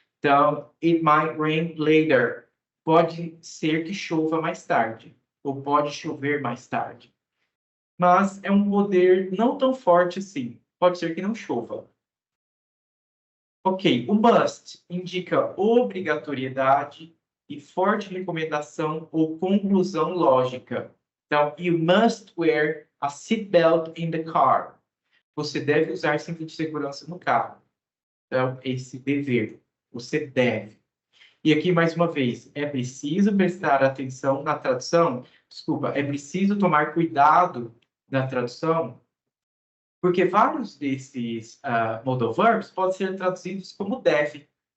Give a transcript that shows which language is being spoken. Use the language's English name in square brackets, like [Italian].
[Portuguese] Então, [English] it might rain later. [Portuguese] Pode ser que chova mais tarde, ou pode chover mais tarde. Mas é um poder não tão forte assim. Pode ser que não chova. Ok, o must indica obrigatoriedade e forte recomendação ou conclusão lógica. [English] Então, you must wear a seatbelt in the car. [Portuguese] Você deve usar cinto de segurança no carro. Então, esse dever. Você deve. E aqui, mais uma vez, é preciso prestar atenção na tradução. Desculpa, é preciso tomar cuidado na tradução, porque vários desses modal verbs podem ser traduzidos como deve.